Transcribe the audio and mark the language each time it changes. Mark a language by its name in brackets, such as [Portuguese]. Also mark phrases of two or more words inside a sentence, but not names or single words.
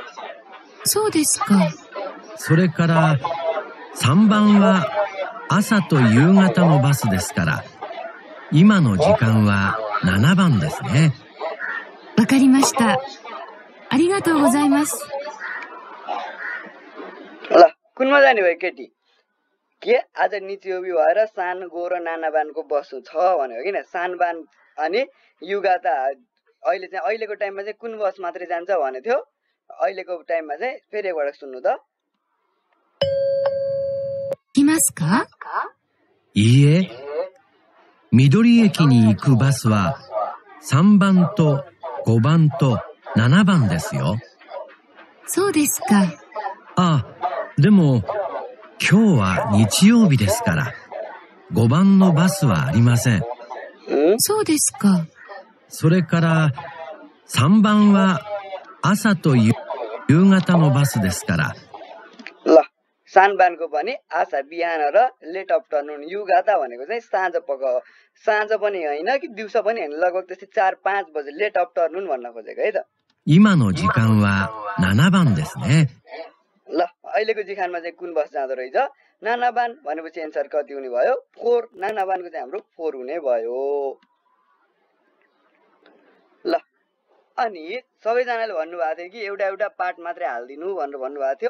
[Japanese] そうですか。それから3番は朝と夕方のバスですから今の時間は7番ですね。わかりました。ありがとうございます。 [Nepali] ल कुनमा जाने भयो केटी? के आज निचोबी भएर सान गो र नाना बानको बस छ भन्यो किन? सान बान अनि युगाता अहिलेको टाइममा चाहिँ कुन बस मात्रै जान्छ भने थियो। अहिलेको टाइममा चाहिँ फेरि एकपल्ट सुन्नु त। [Japanese] 来ますか？いいえ。緑駅に行くバスは3番と5番と7番ですよ。そうですか。あ、でも今日は日曜日ですから5番のバスはありません。そうですか。それから3番は朝と夕方のバスですから。 [Nepali] ल सानबानको पनि आशा बिहान र [English] late afternoon. [Nepali] युगाता भनेको चाहिँ साँझ पनि होइन कि दिउँसो पनि होइन, लगभग त्यस्तै 4-5 बजे [English] late afternoon [Nepali] भन्न खोजेको है त। [Japanese] 今の時間は7番ですね。 [Nepali] ल अहिलेको जिखानमा चाहिँ कुन बस जाँदो रहेछ? नाना बान भनेपछि एन्सर कति हुने भयो? 4। नाना बानको चाहिँ हाम्रो 4 हुने भयो। ल अनि सबैजनाले भन्नुभएको थियो कि एउटा पार्ट मात्रै हाल्दिनु भनेर भन्नुभएको थियो।